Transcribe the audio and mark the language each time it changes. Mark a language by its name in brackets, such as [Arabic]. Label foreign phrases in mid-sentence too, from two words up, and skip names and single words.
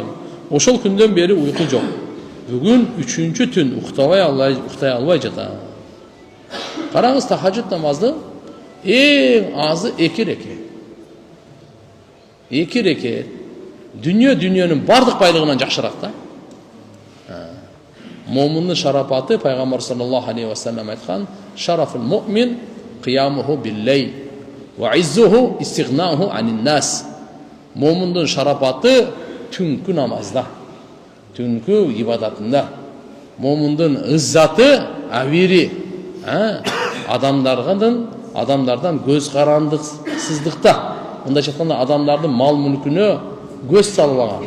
[Kyrgyz] Ошол күндөн бери уйку жок. Бүгүн 3-чү түн уктай албай жатам. Караңыз, тахажжуд намазды эң азы 2 рекет. 2 рекет. Дүнүйөнүн бардык байлыгынан жакшыраак да. Момундун шарапаты Пайгамбар [Arabic] صلى الله عليه وسلم [Kyrgyz] айткан: [Arabic] "شرف المؤمن قيامه بالليل وعزه استغناؤه عن الناس". [Kyrgyz] Момундун шарапаты түнкү намазда, түнкү ибадатында. Момундун ыззаты авири адамдардан көз карандыксыздыкта. Мындайча айтканда адамдардын мал мүлкүнө көз салбаганда.